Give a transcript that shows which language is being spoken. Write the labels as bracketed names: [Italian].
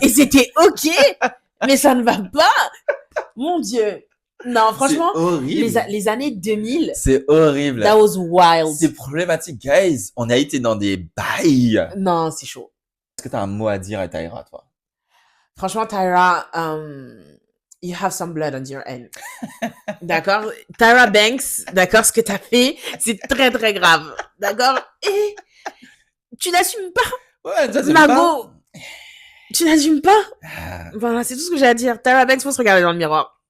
[French] et c'était ok, mais ça ne va pas. Mon Dieu. Non, C'est franchement, horrible. les années 2000, C'est horrible. [English] that was wild. [French] C'est problématique, guys. On a été dans des bails. Non, c'est chaud. Est-ce que t'as un mot à dire à Tyra, toi? Franchement, [English] Tyra, you have some blood on your hand. [French] D'accord? Tyra Banks, d'accord, ce que t'as fait, c'est très, très grave. D'accord? Et tu n'assumes pas, Ouais, ça, c'est pas... Margot. Tu n'assumes pas. Ah, Voilà, c'est tout ce que j'ai à dire. Tyra Banks, faut se regarder dans le miroir.